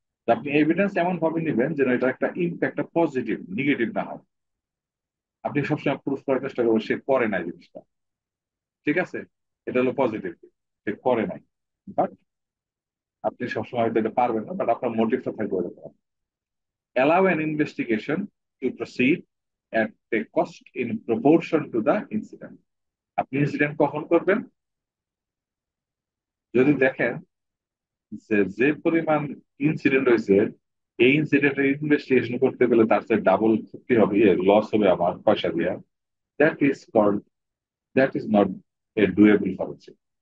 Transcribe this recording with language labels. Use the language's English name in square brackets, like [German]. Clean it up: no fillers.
[Bangla] তো আপনি এভিডেন্স এমন ভাবে নেবেন যেন এটা একটা ইম্প্যাক্ট পজিটিভ, নেগেটিভ না হয়। আপনি সবসময় প্রুফ করার চেষ্টা করবেন সে করে নাই জিনিসটা, ঠিক আছে, এটা হলো পজিটিভ, সে করে নাই। বাট আপনি সবসময় হয়তো এটা পারবেন না, বাট আপনার মোটিভটা থাকবে এরকম। [English] Allow an investigation to proceed at a cost in proportion to the incident. [Bangla] আপনি ইনসিডেন্ট কখন করবেন? যদি দেখেন যে যে পরিমাণ ইনসিডেন্ট হয়েছে, এই ইনসিডেন্টের ইনভেস্টিগেশন করতে গেলে তার চেয়ে ডাবল ক্ষতি হবে, লস হবে আমার পয়সা দিয়ে, [English] That is called, that is not a doable forensic.